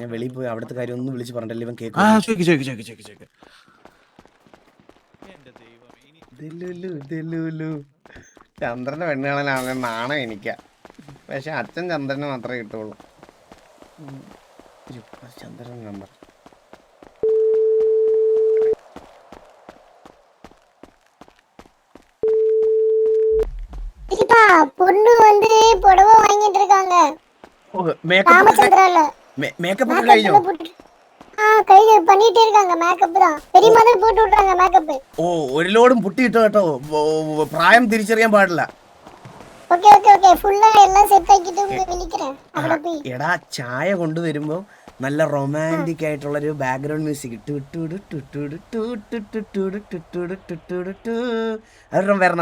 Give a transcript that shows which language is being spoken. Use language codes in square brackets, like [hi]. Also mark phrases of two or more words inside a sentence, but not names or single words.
[ml] ഞാൻ വെളിയിൽ പോയി അവിടുത്തെ കാര്യം ഒന്നും വിളിച്ച് പറഞ്ഞില്ല. ഇവൻ കേൾക്കും. ചന്ദ്രന്റെ പെണ്ണ് കാണാനാണ് നാണം എനിക്ക. പക്ഷെ അച്ഛൻ ചന്ദ്രന് മാത്രമേ കിട്ടുള്ളൂ. ചന്ദ്രൻ നമ്പർ [ta] பொண்ணு வந்து புடவை வாங்கிட்டு இருக்காங்க. ராமச்சந்திரால [ml] மேக்கப் കഴിഞ്ഞോ? [ta] കഴിഞ്ഞു பண்ணிட்டே இருக்காங்க. மேக்கப் தான் பெரியம்மா தான் போட்டு விட்டாங்க மேக்கப். [ml] ഓ, ഒരു ലോഡും പുട്ടിയിട്ടോ കേട്ടോ. പ്രായം തിരിച്ചറിയാൻ പാടില്ല. [en] okay okay okay [ml] ഫുള്ളാ എല്ലാം സെറ്റ് ആക്കിട്ട് വിളിക്കറേ. അവിടെ പോയി എടാ ചായ കൊണ്ടുവരുമ്പോ നല്ല റൊമാൻറ്റിക് ആയിട്ടുള്ള ഒരു [en] background music [ml] അതൊന്നും വരണം.